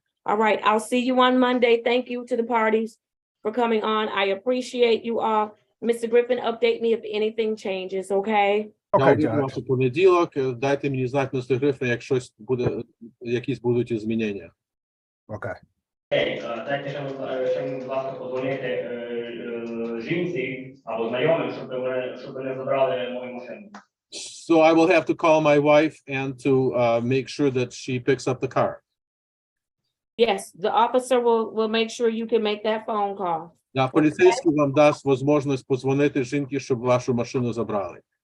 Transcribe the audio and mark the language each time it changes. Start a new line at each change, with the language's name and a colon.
English: All right, I'll see you on Monday. Thank you to the parties for coming on. I appreciate you all. Mr. Griffin, update me if anything changes, okay?
Ukrainian: Я увійду вас у понеділок. Дайте мені знати, містер Гриффін, як щось буде, якісь будуть змінення.
English: okay.
Ukrainian: Окей, дайте ще мені, будь ласка, подзвонити жінці або знайомим, щоб вони забрали мою машину.
English: So I will have to call my wife and to make sure that she picks up the car. Yes, the officer will make sure you can make that phone call.
Ukrainian: Да, поліцейський вам дасть можливість подзвонити жінці, щоб вашу машину забрали.